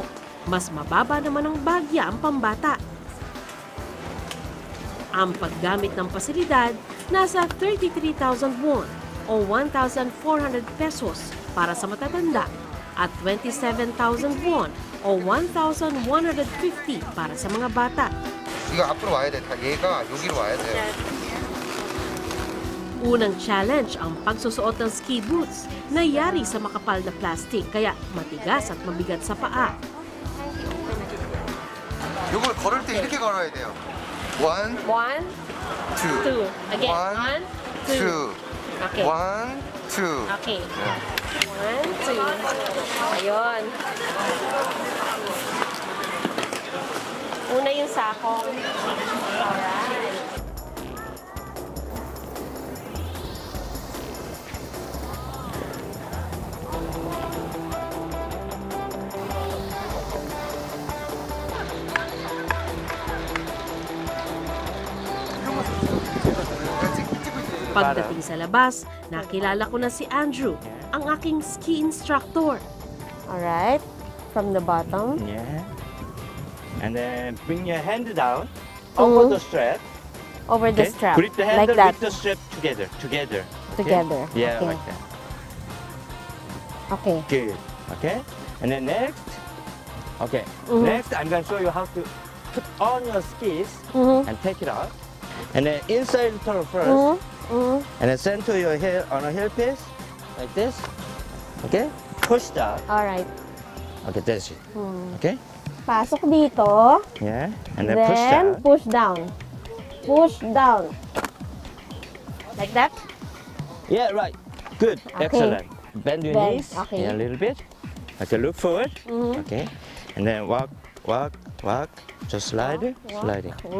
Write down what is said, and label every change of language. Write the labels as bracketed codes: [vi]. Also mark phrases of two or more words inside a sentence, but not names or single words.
[tl] Mas mababa naman ang bagya ang pambata. Ang paggamit ng pasilidad nasa 33,000 won o 1,400 pesos para sa matatanda at 27,000 won o 1,150 para sa mga bata. [ko] 이거 앞으로 와야 돼. 다 얘가 여기로 와야 돼. [tl] Unang challenge ang pagsusuot ng [en] ski boots [tl] na yari sa makapal na plastic kaya matigas at mabigat sa paa. [ko] 이걸 걸을 때 이렇게 걸어야 돼요. 1, 1, 2, 2. [en] Again. 1, 2. 2, Okay. 1, 2. Okay. 1, 2. Ayun. [tl] Una yung sakong. [en] Alright. [tl] Pagdating sa labas, nakilala ko na si Andrew, ang aking [en] ski instructor. Alright, from the bottom. Yeah. And then bring your hand down over the strap. Over the Okay? strap. Grip the handle Like that. with the strap together. Okay? Together. Yeah, Okay. like that. Okay. Good. Okay? And then next. Okay. Mhm. Next, I'm going to show you how to put on your skis and take it out. And then inside the toe first. And then center your heel on a heel piece like this. Okay? Push down. Alright. Okay, that's it. Okay? [tl] Pasok dito. [en] Yeah. And then push Then, down. push down. Push down. Like that? Yeah, right. Good. Okay. Excellent. Bend your Bend, knees okay. yeah, a little bit. Okay, look forward. Okay. And then walk, walk, walk. Just slide it, slide it.